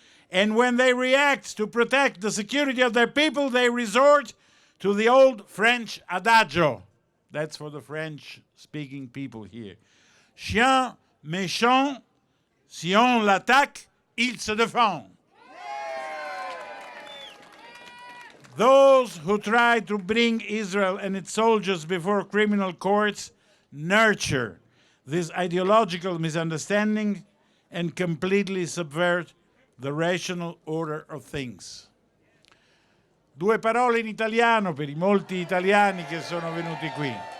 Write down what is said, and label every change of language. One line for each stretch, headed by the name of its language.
English: And when they react to protect the security of their people, they resort to the old French adagio. That's for the French-speaking people here.
French: Chien méchant, si on l'attaque, il se défend.
English: Those who try to bring Israel and its soldiers before criminal courts nurture this ideological misunderstanding and completely subvert the rational order of things.
Italian: Due parole in italiano per i molti italiani che sono venuti qui.